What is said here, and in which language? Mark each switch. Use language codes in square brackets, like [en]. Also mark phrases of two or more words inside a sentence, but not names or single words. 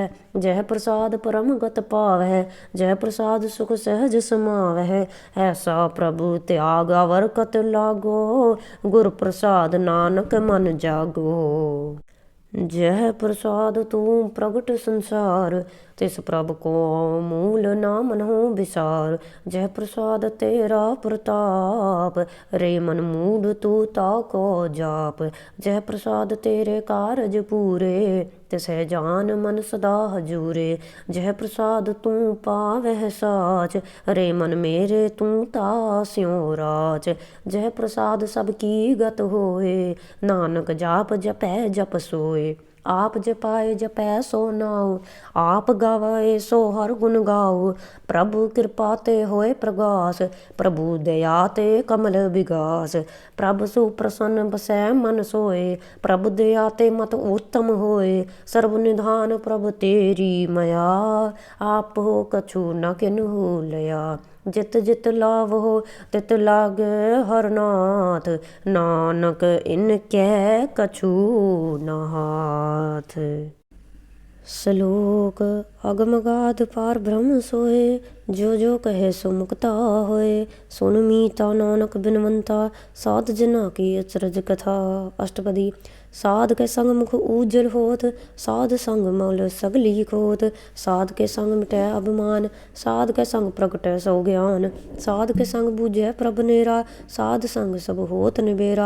[pa] ਜਯ ਪ੍ਰਸਾਦ ਪਰਮ ਗਤ ਪਾਵੈ, ਜਯ ਪ੍ਰਸਾਦ ਸੁਖ ਸਹਜ ਸਮਾਵੈ। ਐਸਾ ਪ੍ਰਭੁ ਤਿਆਗ ਅਵਰ ਕਤ ਲਾਗੋ, ਗੁਰ ਪ੍ਰਸਾਦ ਨਾਨਕ ਮਨ ਜਾਗੋ। ਜਯ ਪ੍ਰਸਾਦ ਤੂ ਪ੍ਰਗਟ ਸੰਸਾਰ, ਤਿਸ ਪ੍ਰਭ ਕੋ ਮੂਲ ਨਾ ਮਨਹੁ ਵਿਸਾਰ। ਜਯ ਪ੍ਰਸਾਦ ਤੇਰਾ ਪ੍ਰਤਾਪ, ਰੇ ਮਨ ਮੂੜ ਤੂ ਤਾਕੋ ਜਾਪ। ਜਯ ਪ੍ਰਸਾਦ ਤੇਰੇ ਕਾਰਜ ਪੂਰੇ, ਤਿਸੈ ਜਾਨ ਮਨ ਸਦਾ ਹਜੂਰੇ। ਜਯ ਪ੍ਰਸਾਦ ਤੂ ਪਾਵਹ ਸਾਚ, ਰੇ ਮਨ ਮੇਰੇ ਤੂ ਤਾਸਿਓਂ ਰਾਚ। ਜਯ ਪ੍ਰਸਾਦ ਸਬਕੀ ਗਤ ਹੋਏ, ਨਾਨਕ ਜਾਪ ਜਪੈ ਜਪ ਸੋਏ। ਆਪ ਜਪਾਏ ਜਪੈ ਸੋ ਨਾਉ, ਆਪ ਗਾਵੇ ਸੋ ਹਰ ਗੁਣ ਗਾਓ। ਪ੍ਰਭੁ ਕ੍ਰਿਪਾ ਤੇ ਹੋਏ ਪ੍ਰਗਾਸ, ਪ੍ਰਭੁ ਦਇਆ ਤੇ ਕਮਲ ਵਿਗਾਸ। ਪ੍ਰਭੁ ਸੁਪ੍ਰਸੰਨ ਬਸੈ ਮਨ ਸੋਏ, ਪ੍ਰਭੁ ਦਇਆ ਤੇ ਮਤ ਉੱਤਮ ਹੋਏ। ਸਰਵ ਨਿਧਾਨ ਪ੍ਰਭੁ ਤੇਰੀ ਮਇਆ, ਆਪ ਹੋ ਕਛੁ ਨ ਕਿਨ੍ਹੁ ਲਇਆ। ਜਿਤ ਜਿਤ ਲਾਵੋ ਤਿਤ ਲਾਗੇ ਹਰ ਨਾਥ, ਨਾਨਕ ਇਨਕੈ ਕਛੁ ਨ ਹਾਥ। ਸ਼ਲੋਕ। ਅਗਮ ਗਾਧ ਪਾਰ ਬ੍ਰਹਮ ਸੋਏ, ਜੋ ਜੋ ਕਹੇ ਸੋ ਮੁਕਤਾ ਹੋਏ। ਸੁਨ ਮੀਤਾ ਨਾਨਕ ਬਿਨਵੰਤਾ, ਸਾਧ ਜਨਾ ਕੀ ਅਚਰਜ ਕਥਾ। ਅਸ਼ਟਪਦੀ। ਸਾਧ ਕੇ ਸੰਗ ਮੁਖ ਉੱਜਲ ਹੋਤ, ਸਾਧ ਸੰਗ ਮਲ ਸਗਲੀ ਖੋਤ। ਸਾਧ ਕੇ ਸੰਗ ਮਿਟੈ ਅਭਿਮਾਨ, ਸਾਧ ਕੇ ਸੰਗ ਪ੍ਰਗਟੈ ਸੋ ਗਿਆਨ। ਸਾਧ ਕੇ ਸੰਗ ਬੂਝੈ ਪ੍ਰਭ ਨੇਰਾ, ਸਾਧ ਸੰਗ ਸਬ ਹੋਤ ਨਿਬੇਰਾ।